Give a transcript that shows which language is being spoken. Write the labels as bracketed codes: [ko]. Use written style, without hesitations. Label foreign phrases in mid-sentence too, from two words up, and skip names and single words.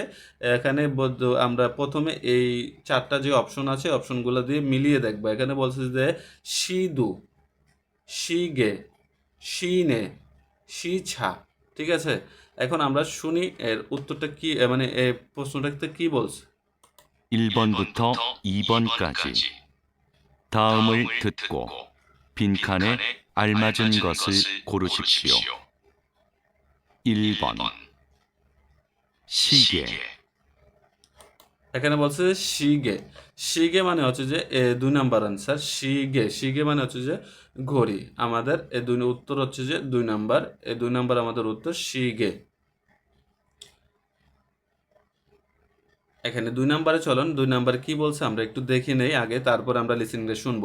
[bn] এখানে আমরা প্রথমে এই ৪টা যে অপশন আছে অপশনগুলো দিয়ে মিলিয়ে দেখবো। এখানে বলছে যে সিদু, শিগে, শিনে, শিছা। ঠিক আছে? এখন আমরা শুনি এর উত্তরটা কি, মানে এই প্রশ্নটাতে কি বলছে। [ko] 1번부터 2번까지 다음을 듣고 빈칸에 알맞은 것을 고르십시오. 1번 시계 [bn] এখানে বলছে শিগে, শিগে মানে হচ্ছে যে ২ নাম্বার আনসার। শিগে, শিগে মানে হচ্ছে যে ঘড়ি। আমাদের এই উত্তর হচ্ছে যে ২ নাম্বার। এই ২ নাম্বার আমাদের উত্তর শিগে। এখানে ২ নাম্বারে চলুন, ২ নাম্বারে কি বলছে আমরা একটু দেখে নেই আগে, তারপর আমরা লিসেনিংটা শুনবো।